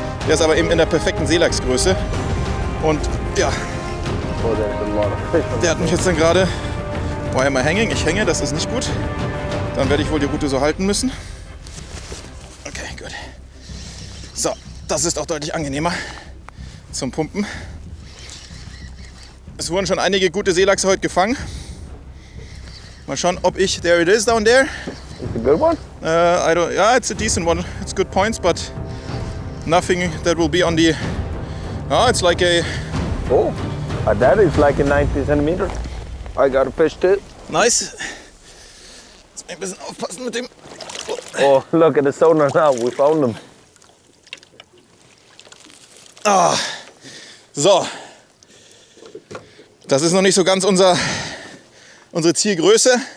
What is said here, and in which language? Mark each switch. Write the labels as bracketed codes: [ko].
[de] Der ist aber eben in der perfekten Seelachsgröße. Und ja, der hat mich jetzt dann gerade, [en] why am I hanging? [de] Ich hänge, das ist nicht gut. Dann werde ich wohl die Route so halten müssen. Okay, gut. So, das ist auch deutlich angenehmer zum Pumpen. Es wurden schon einige gute Seelachse heute gefangen. Mal schauen, ob ich, [en] there it is down there. It's a good one? Yeah, it's a decent one. It's good points, but nothing that will be on the, it's like a... Oh, that is like a 90 centimeter. I got a fish too. Nice. [de] Jetzt ein bisschen aufpassen mit dem. [en] Oh, look at the sonar now. We found them. [de] Ah, so. Das ist noch nicht so ganz unsere Zielgröße.